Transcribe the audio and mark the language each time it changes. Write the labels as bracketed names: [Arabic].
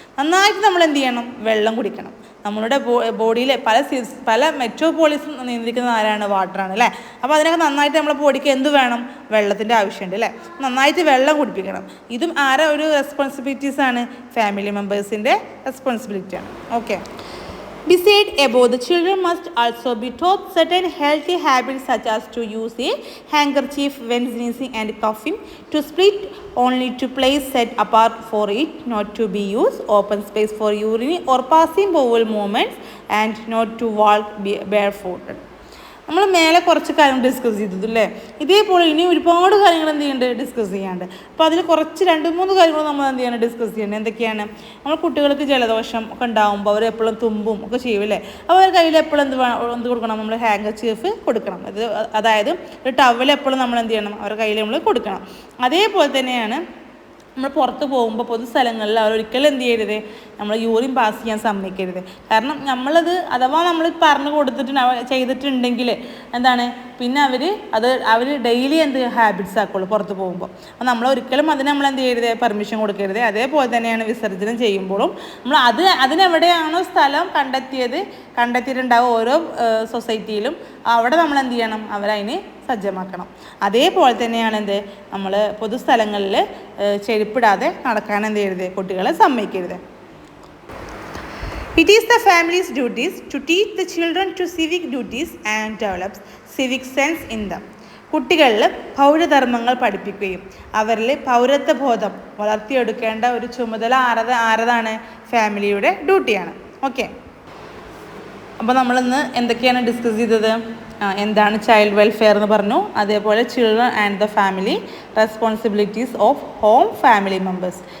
[Malayalam] നന്നായിട്ട് നമ്മൾ എന്ത് ചെയ്യണം? വെള്ളം കുടിക്കണം. നമ്മളുടെ ബോഡിയിലെ പല മെട്രോപോളിസും നിയന്ത്രിക്കുന്ന ആരാണ്? വാട്ടറാണ് അല്ലേ. അപ്പോൾ അതിനൊക്കെ നന്നായിട്ട് നമ്മുടെ ബോഡിക്ക് എന്ത് വേണം? വെള്ളത്തിൻ്റെ ആവശ്യമുണ്ട് അല്ലേ. നന്നായിട്ട് വെള്ളം കുടിപ്പിക്കണം. ഇതും ആരാ ഒരു റെസ്പോൺസിബിലിറ്റീസാണ്? Family മെമ്പേഴ്സിൻ്റെ റെസ്പോൺസിബിലിറ്റിയാണ്. Okay. [English] Besides above, the children must also be taught certain healthy habits such as to use a handkerchief when sneezing and coughing, to split only to place set apart for it, not to be used open space for urine or passing bowel movements, and not to walk barefooted. [Malayalam] നമ്മൾ മേലെ കുറച്ച് കാര്യങ്ങൾ discuss ചെയ്തത് അല്ലേ. ഇതേപോലെ ഇനി ഒരുപാട് കാര്യങ്ങൾ എന്ത് ചെയ്യുന്നുണ്ട്? ഡിസ്കസ് ചെയ്യാണ്ട്. അപ്പോൾ അതിൽ കുറച്ച് 2-3 കാര്യങ്ങൾ നമ്മൾ എന്ത് ചെയ്യണം? ഡിസ്കസ് ചെയ്യേണ്ടത് എന്തൊക്കെയാണ്? നമ്മൾ കുട്ടികൾക്ക് ജലദോഷം ഒക്കെ ഉണ്ടാകുമ്പോൾ അവർ എപ്പോഴും തുമ്പും ഒക്കെ ചെയ്യും അല്ലേ. അപ്പോൾ അവർ കയ്യിൽ എപ്പോഴും എന്ത് കൊടുക്കണം? നമ്മൾ ഹാങ്കർചീഫ് കൊടുക്കണം. അതായത് ഒരു ടവൽ എപ്പോഴും നമ്മൾ എന്ത് ചെയ്യണം? അവരുടെ കയ്യിൽ നമ്മൾ കൊടുക്കണം. അതേപോലെ തന്നെയാണ് നമ്മൾ പുറത്ത് പോകുമ്പോൾ പൊതുസ്ഥലങ്ങളിൽ അവരൊരിക്കലും എന്ത് ചെയ്യരുത്? നമ്മൾ യൂറിൻ പാസ് ചെയ്യാൻ സമ്മതിക്കരുത്. കാരണം നമ്മളത് അഥവാ നമ്മൾ പറഞ്ഞു ചെയ്തിട്ടുണ്ടെങ്കിൽ എന്താണ്? പിന്നെ അവർ ഡെയിലി എന്ത് ഹാബിറ്റ്സ് ആക്കുള്ളൂ പുറത്ത് പോകുമ്പോൾ. അപ്പോൾ നമ്മൾ ഒരിക്കലും അതിന് നമ്മൾ എന്ത് ചെയ്യരുത്? പെർമിഷൻ കൊടുക്കരുത്. അതേപോലെ തന്നെയാണ് വിസർജനം ചെയ്യുമ്പോഴും നമ്മൾ അതിനെവിടെയാണോ സ്ഥലം കണ്ടെത്തിയിട്ടുണ്ടാവും ഓരോ സൊസൈറ്റിയിലും, അവിടെ നമ്മൾ എന്ത് ചെയ്യണം? അവരതിന് സജ്ജമാക്കണം. അതേപോലെ തന്നെയാണ് നമ്മൾ പൊതുസ്ഥലങ്ങളിൽ ചെരുപ്പിടാതെ നടക്കാൻ എന്ത് ചെയ്യരുത്? കുട്ടികളെ സമ്മതിക്കരുത്. [English] It is the family's duties to teach the children to civic duties and develop civic sense in them. [Malayalam] കുട്ടികളിൽ പൗരധർമ്മങ്ങൾ പഠിപ്പിക്കുകയും അവരിൽ പൗരത്വ ബോധം വളർത്തിയെടുക്കേണ്ട ഒരു ചുമതല ആരതാണ്? ഫാമിലിയുടെ ഡ്യൂട്ടിയാണ്. ഓക്കെ. അപ്പോൾ നമ്മളിന്ന് എന്തൊക്കെയാണ് ഡിസ്കസ് ചെയ്തത്? എന്താണ് [English] child welfare [Malayalam] എന്ന് പറഞ്ഞു. അതേപോലെ [English] Children and the family, responsibilities of home family members.